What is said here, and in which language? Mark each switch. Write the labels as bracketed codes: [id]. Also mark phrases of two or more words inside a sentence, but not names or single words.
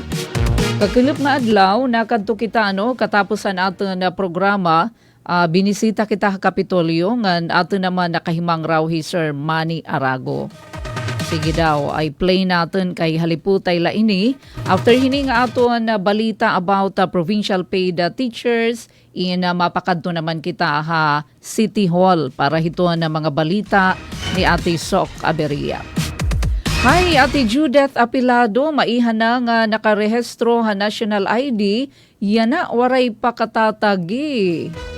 [war] Kakilip nga adlaw nakadto kita katapusan ato na programa binisita kita Kapitolyo nga ato naman nakahimang raw hi Sir Manny Arago. Sige daw, ay play natin kay haliputay la ini. After hini nga ato na balita about [en] provincial paid teachers, [war] mapakadto naman kita City Hall para hito na mga balita ni Ate Sok Aberia. Hi, Ate Judith Apilado, maihan na nga nakarehestro National ID, yan na waray pakatatagi.